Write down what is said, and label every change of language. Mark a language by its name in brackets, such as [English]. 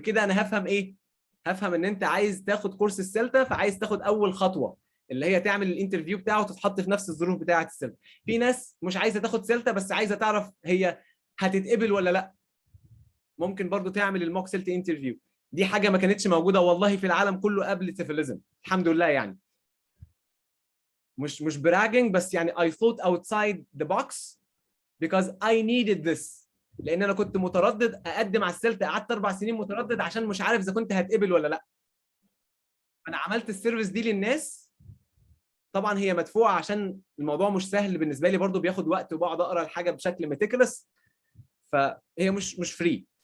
[Arabic] كده انا هفهم ايه؟ هفهم ان انت عايز تاخد كورس السيلتا، فعايز تاخد اول خطوه اللي هي تعمل الانترفيو بتاعه وتتحط في نفس الظروف بتاعه السيلتا. في ناس مش عايزه تاخد سيلتا بس عايزه تعرف هي هتتقبل ولا لا. ممكن برضو تعمل الموك سيلتا انترفيو. دي حاجه ما كانتش موجوده والله في العالم كله قبل سيفيليزم، الحمد لله. يعني مش براجنج، بس يعني [English] I thought outside the box because I needed this. [Arabic] لان انا كنت متردد اقدم على السيلتا، قعدت 4 سنين متردد عشان مش عارف اذا كنت هتقبل ولا لا. انا عملت السيرفيس دي للناس. طبعا هي مدفوعه عشان الموضوع مش سهل بالنسبه لي، برضو بياخد وقت وبقعد اقرا الحاجه بشكل ميتيكلس، فهي مش فري.